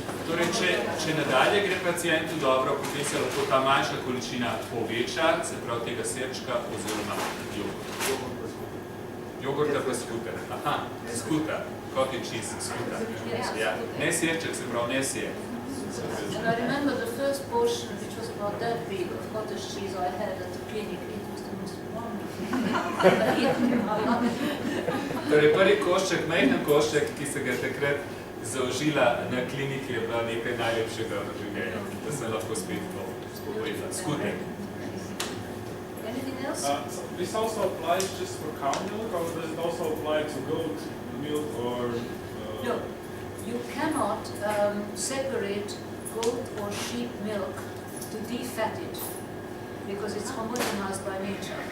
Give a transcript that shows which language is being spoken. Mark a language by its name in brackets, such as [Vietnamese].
[Slovenian] Torej, če nadalje gre pacientu dobro, potem se lahko ta manjša količina poveča, se pravi tega sirčka oziroma jogurta. Jogurta pa skuta. Aha, skuta. [English] Coffee cheese, skuta. Yes. [Slovenian] Ja. Ne sirček, se pravi ne sir. [English] And I remember the first portion, which was about that big of cottage cheese I had at the clinic. It was the most wonderful thing I've ever eaten in my life. [Slovenian] Torej, prvi košček, majhen košček, ki se ga takrat zaužila na kliniki, je bila nekaj najlepšega v življenju, da sem lahko spet to spovedala. Skutek. [English] Anything else? So this also applies just for cow milk, or does it also apply to goat milk or? No, you cannot separate goat or sheep milk to defat it, because it's homogenized by nature.